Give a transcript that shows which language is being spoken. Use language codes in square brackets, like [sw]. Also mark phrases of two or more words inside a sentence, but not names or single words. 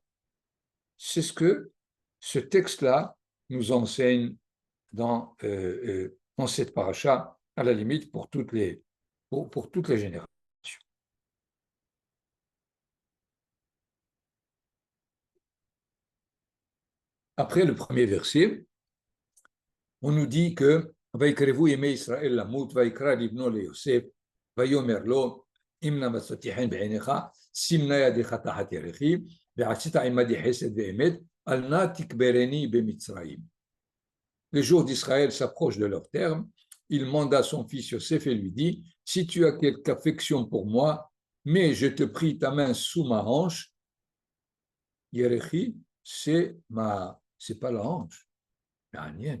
[fr] C'est ce que ce texte-là nous enseigne dans cette paracha, à la limite pour toutes les générations. Après le premier verset, on nous dit que [he] ויקרבו ימי ישראל למות ויקרא לבנו ליוסף ויאמר לו אם נא מצאתי חן בעיניך שים נא ידך תחת ירכי ועשית עמדי חסד ואמת אל נא תקברני במצרים. [fr] Les jours d'Israël s'approchent de leur terme. Il manda son fils Yosef et lui dit si tu as quelque affection pour moi, mais je te prie ta main sous ma hanche. Yerechi, c'est pas la hanche, la mienne.